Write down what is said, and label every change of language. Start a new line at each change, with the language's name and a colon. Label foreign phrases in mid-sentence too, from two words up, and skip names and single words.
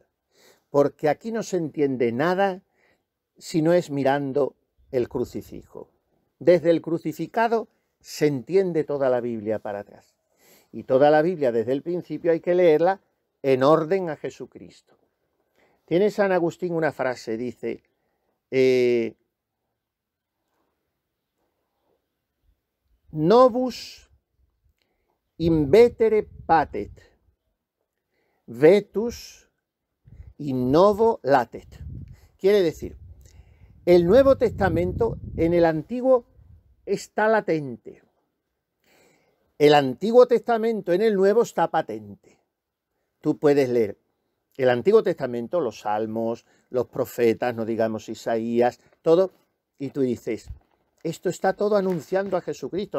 Spanish: Porque aquí no se entiende nada si no es mirando el crucifijo. Desde el crucificado se entiende toda la Biblia para atrás. Y toda la Biblia desde el principio hay que leerla en orden a Jesucristo. Tiene San Agustín una frase, dice,
Latin: novus invetere patet, vetus in novo latet.
Spanish: Quiere decir, el Nuevo Testamento en el Antiguo está latente. El Antiguo Testamento en el Nuevo está patente. Tú puedes leer el Antiguo Testamento, los Salmos, los profetas, no digamos Isaías, todo, y tú dices, esto está todo anunciando a Jesucristo.